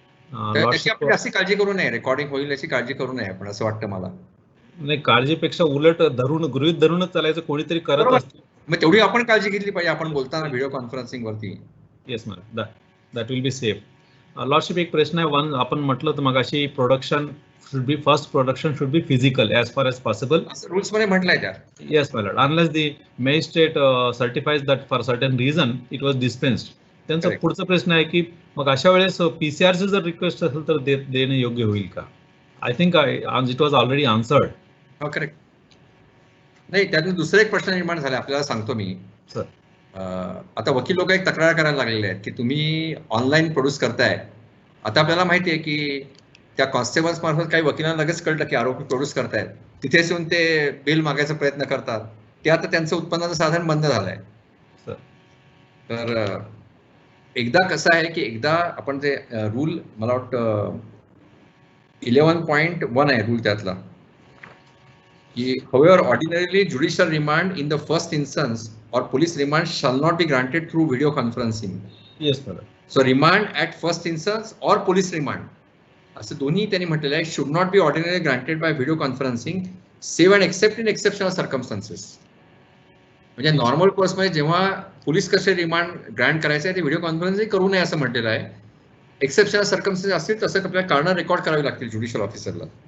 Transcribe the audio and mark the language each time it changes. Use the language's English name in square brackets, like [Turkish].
[Marathi] त्याची आपण जास्ती काळजी करू नये, रेकॉर्डिंग होईल याची काळजी करू नये आपण, असं वाटतं मला. नाही, काळजीपेक्षा उलट गृहीत धरूनच चालायचं, कोणीतरी करत असतं, मग तेवढी आपण काळजी घेतली पाहिजे आपण बोलताना व्हिडिओ कॉन्फरन्सिंग वरती. [English] Yes ma'am, that will be safe. [Marathi] Lordship, एक प्रश्न आहे. [English] one, [Marathi] आपण म्हटलं तर मगाशी [English] Production should be physical as far as possible. [Marathi] Rules मध्ये म्हटलंय त्या. [English] Yes, my lord. Unless the magistrate certifies that for certain reason it was dispensed. [Marathi] त्यांचा पुढचा प्रश्न आहे की मग अशा वेळेस पीसीआरची जर रिक्वेस्ट असेल तर देणे योग्य होईल का? [English] I think it was already answered. [Marathi] हो, करेक्ट. नाही, त्यातून दुसरा एक प्रश्न निर्माण झाला, आपल्याला सांगतो मी. [English] sir, [Marathi] आता वकील लोक एक तक्रार करायला लागलेले आहेत की तुम्ही ऑनलाईन प्रोड्यूस करताय. आता आपल्याला माहिती आहे की त्या कॉन्स्टेबल्स मार्फत काही वकिलांना लगेच कळलं की आरोपी प्रोड्यूस करतायत, तिथेच येऊन ते बिल मागायचा प्रयत्न करतात. ते आता त्यांचं उत्पन्नाचं साधन बंद झालंय. तर एकदा कसं आहे की एकदा आपण जे रूल, मला वाटतं 11.1 आहे रूल त्यातला, की [English] however ordinarily judicial remand in the first instance or police remand shall not be granted through video conferencing. Yes, sir. So remand at first instance or police remand, [Marathi] असं दोन्ही त्यांनी म्हटलेलं आहे, [English] should not be ordinarily granted by video conferencing save and except in exceptional circumstances. [Marathi] म्हणजे normal कोर्समध्ये जेव्हा police कसे remand Grant करायचं आहे ते व्हिडिओ कॉन्फरन्सिंग करू नये असं म्हटलेलं आहे. एक्सेप्शनल सर्कमस्टन्सेस असतील तसं आपल्याला कारणं रेकॉर्ड करावी लागतील ज्युडिशियल ऑफिसरला.